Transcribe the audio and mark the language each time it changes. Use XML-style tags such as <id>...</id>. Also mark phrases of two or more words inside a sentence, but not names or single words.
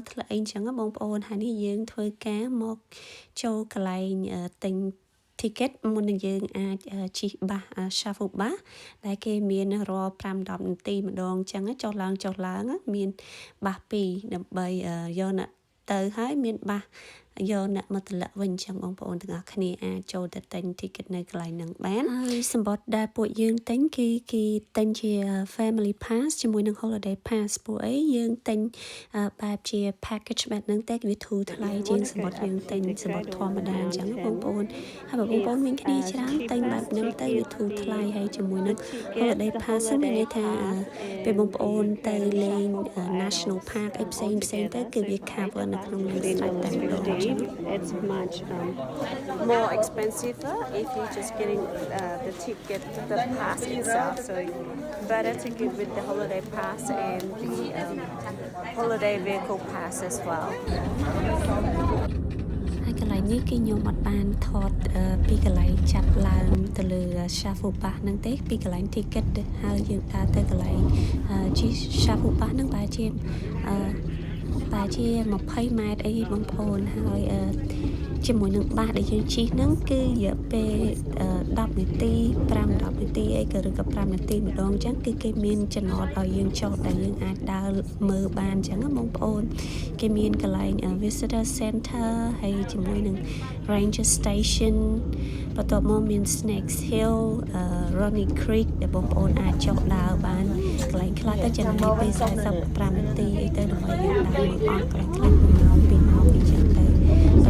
<km>ធ្លាក់អីអញ្ចឹងបងប្អូនហើយនេះយើងធ្វើការមកចូលកន្លែងទិញ ticket មុននឹងយើងអាចជិះបាស</km> <en>shuttle bus</en> <km>ដែលគេមានរាល់5-10នាទីម្ដងអញ្ចឹងចុះឡើង មានបាស2ដើម្បីយកអ្នកទៅហើយមានបាសយកអ្នកមកតម្លាក់វិញអញ្ចឹងបងប្អូនទាំងអស់គ្នាអាចចូលទៅទិញ ticket នៅកន្លែងហ្នឹង បានហើយសម្បត្តិដែលពួកយើងទិញគឺគេទិញជា</km> <en>family pass</en> <km>ជាមួយនឹង</km> <en>holiday pass</en> <km>ពួកអីយើងទិញបែបជា package បែបហ្នឹងតែវាធូរថ្លៃជាងសម្បត្តិយើងទិញសម្បត្តិធម្មតាអញ្ចឹងបងប្អូនហើយបងប្អូនមានគ្នាច្រើនទិញបែបហ្នឹងទៅវាធូរថ្លៃហើយជាមួយនឹង</km> <en>holiday pass</en> <km>មានន័យថាពេលបងប្អូនទៅលេង</km> <en>national park</en> <km>អីផ្សេងទៅគឺវា cover នៅក្នុងនឹងស្រេចតែម្ដង</km> <en>It's much more expensive if you're just getting the ticket, the pass itself. So better to give with the holiday pass and the holiday vehicle pass as well.</en> <km>ហើយកន្លែងនេះគឺខ្ញុំអត់បានថតពីកន្លែងចាប់ឡើងទៅលើ</km> <en>shuttle bus</en> <km>ហ្នឹងទេពីកន្លែង ticket ហើយយើងដើរទៅកន្លែងជិះ</km> <en>shuttle bus</en> <km>ហ្នឹងបែរជា20ម៉ែត្រអីបងប្អូនហើយជាមួយនឹងបាសដែលយើងជិះហ្នឹងគឺរយៈពេល10នាទី5-10នាទីអីក៏ឬក៏5នាទី ម្ដងអញ្ចឹងគឺគេមានចំណតឲ្យយើងចុះដែលយើងអាចដើរមើលបានអញ្ចឹងបងប្អូនគេមានកន្លែង</km> <en>visitor center</en> <km>ហើយជាមួយនឹង</km> <en>ranger station</en> <km>បន្ទាប់មកមាន Snakes Hill Ronnie Creek ដែលបងប្អូនអាចចុះដើរបានកន្លែងខ្លះទៅចំណាយពេល45នាទីអីទៅដើម្បីយើងដើរមើលអស់កន្លែងខ្លះ1ម៉ោង2ម៉ោងអីចឹងទៅប៉ុ</km>